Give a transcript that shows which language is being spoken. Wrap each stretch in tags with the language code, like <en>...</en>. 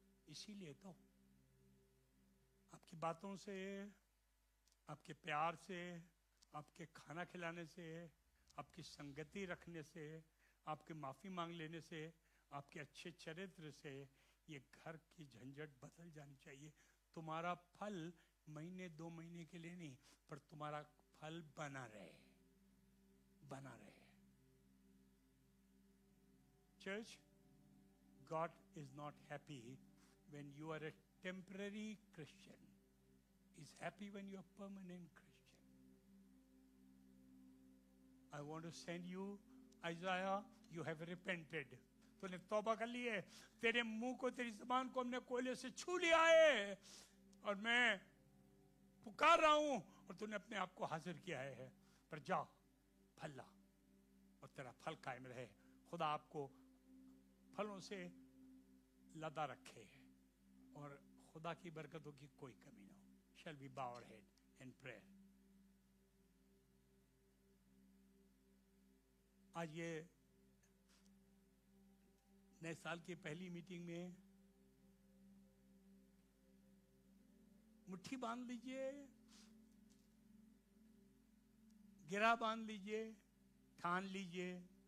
<hi>इसीलिए तो आपकी बातों से, आपके प्यार से, आपके खाना खिलाने से, आपकी संगति रखने से, आपके माफी मांग लेने से, आपके अच्छे चरित्र से ये घर की झंझट बदल जानी चाहिए। तुम्हारा फल महीने 2 महीने के लिए नहीं, पर तुम्हारा फल बना रहे, बना रहे।</hi> <en>Church, God is not happy when you are a temporary Christian. He's happy when you are a permanent Christian. I want to send you, Isaiah, you have repented.</en> <hi>तूने तौबा कर ली है, तेरे मुंह को, तेरी ज़बान को हमने कोयले से छू लिया है, और मैं पुकार रहा हूं, और तूने अपने आप को हाजिर किया है। पर जाओ, फल ला, और तेरा फल कायम रहे। खुदा आपको फलों से लदा रखे, और खुदा की बरकतों की कोई कमी ना हो।</hi> <en>Shall we bow our head in prayer?</en> <hi>आज ये नए साल की पहली मीटिंग में मुट्ठी बांध लीजिए, गिरा बांध लीजिए, ठान लीजिए</hi>